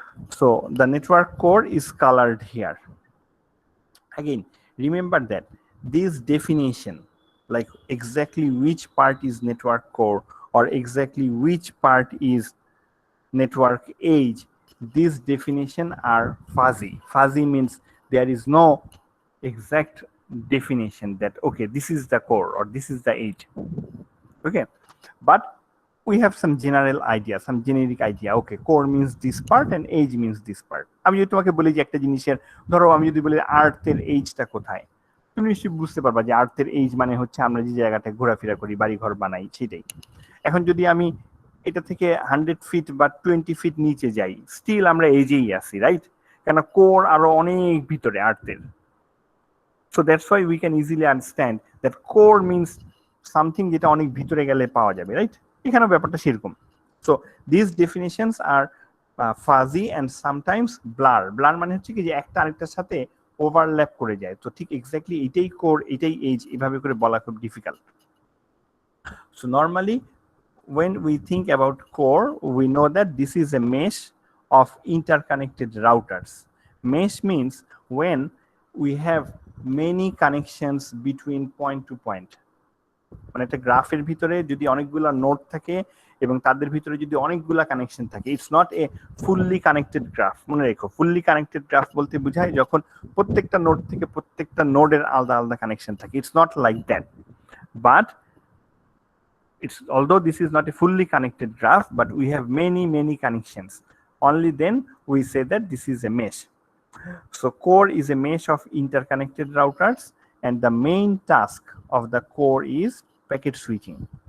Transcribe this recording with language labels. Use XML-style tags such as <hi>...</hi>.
<en>So the network core is colored here. Again, remember that this definition, like exactly which part is network core or exactly which part is network age, these definition are fuzzy. Fuzzy means there is no exact definition that okay, this is the core or this is the age. Okay, but we have some general idea, some generic idea. Okay, core means this part and age means this part.</en> <bn>আমি যদি তোমাকে বলি যে একটা জিনিসের ধরো আমি যদি বলি আর্থের এইজটা কোথায়, তুমি নিশ্চয়ই বুঝতে পারবা যে আর্থের এইজ মানে হচ্ছে আমরা যে জায়গাটায় ঘোরাফেরা করি, বাড়ি ঘর বানাই, সেটাই। এখন যদি আমি এটা থেকে 100 ফিট বা 20 ফিট নিচে যাই, স্টিল আমরা এজেই আছি, রাইট? কেন কোর আরো অনেক ভিতরে আর্থের।</bn> <en>So that's why we can easily understand that core means something</en> <bn>যেটা অনেক ভিতরে গেলে পাওয়া যাবে,</bn> <en>Right? এখানেও ব্যাপারটা সেরকম। So these definitions are fuzzy and sometimes blur.</en> <bn>Blur মানে হচ্ছে কি যে একটা আরেকটার সাথে ওভারল্যাপ করে যায়। তো ঠিক এক্স্যাক্টলি এটাই কোর, এটাই এজ, এভাবে করে বলা খুব difficult.</bn> <en>So normally when we think about core, we know that this is a mesh of interconnected routers. Mesh means when we have many connections between point to point.</en> <bn>মানে একটা গ্রাফের ভিতরে যদি অনেকগুলা নোড থাকে এবং তাদের ভিতরে যদি অনেকগুলা কানেকশন থাকে,</bn> <en>It's not a fully connected graph.</en> <bn>মনে রেখো, ফুললি কানেক্টেড গ্রাফ বলতে বোঝায় যখন প্রত্যেকটা নোড থেকে প্রত্যেকটা নোডের আলাদা আলাদা কানেকশন থাকে।</bn> <en>It's not like that, but it's although this is not a fully connected graph, but we have many connections. Only then we say that this is a mesh. So core is a mesh of interconnected routers, and the main task of the core is packet switching.</en>